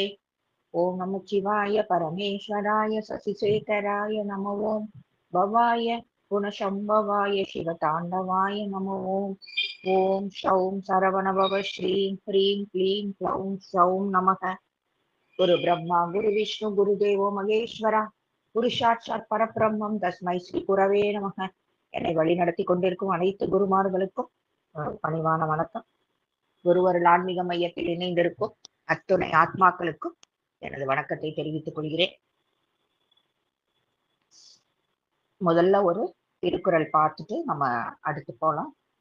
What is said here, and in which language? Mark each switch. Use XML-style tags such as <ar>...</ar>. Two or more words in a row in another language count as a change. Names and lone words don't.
<sa>ॐ नमः शिवाय परमेश्वराय शशिशेखराय नमो ॐ भवाय गुणशम्भवाय शिवताण्डवाय नमो ॐ शौं सरवणभव श्रीं ह्रीं क्लीं क्लौं सौं नमः। गुरु ब्रह्मा गुरु विष्णु गुरुदेवो महेश्वरा गुरु साक्षात् परब्रह्म तस्मै श्री गुरवे नमः.</sa> <ta>என்னை வழி நடத்தி கொண்டிருக்கும் அனைத்து குருமார்களுக்கும் பணிவான வணக்கம். குருவருள் ஆன்மீக மையத்தில் இணைந்திருக்கும் அத்துணை ஆத்மாக்களுக்கும் எனது வணக்கத்தை தெரிவித்துக் கொள்கிறேன். முதல்ல ஒரு திருக்குறள் பார்த்துட்டு நம்ம அடுத்து போலாம்.</ta>